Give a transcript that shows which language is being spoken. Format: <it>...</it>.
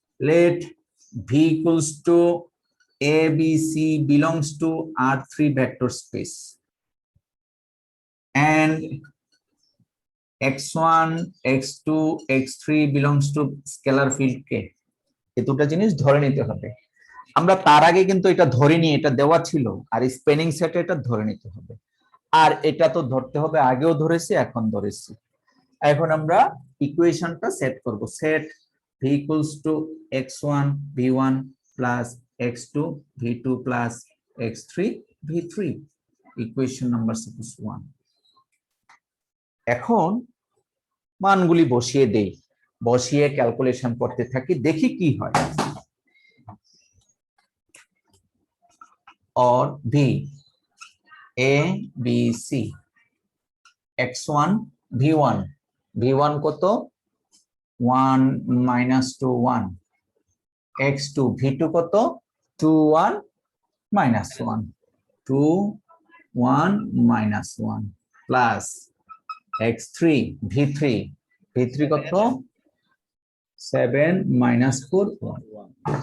<en>let v equals to a b c belongs to R3 vector space and x1 x2 x3 belongs to scalar field k।</en> <bn>এই দুটো জিনিস ধরে নিতে হবে। আমরা তার আগে কিন্তু এটা ধরিনি, এটা দেওয়া ছিল, আর স্প্যানিং সেটে এটা ধরে নিতে হবে। আর এটা তো ধরতে হবে, আগেও ধরেছি এখন ধরেছি। এখন আমরা ইকুয়েশনটা সেট করব। Set v equals to x1 v1 plus x2 v2 plus x3 v3, equation number suppose 1। এখন মানগুলি বসিয়ে দেই, বসিয়ে ক্যালকুলেশন করতে থাকি, দেখি কি হয়।</bn> <en>or v a b c x1 v1 v1 কত 1 - 2 1, x2 v2 কত 2 1 - 1 2 1 - 1 plus x3 v3 v3 কত 7 - 4 1।</en>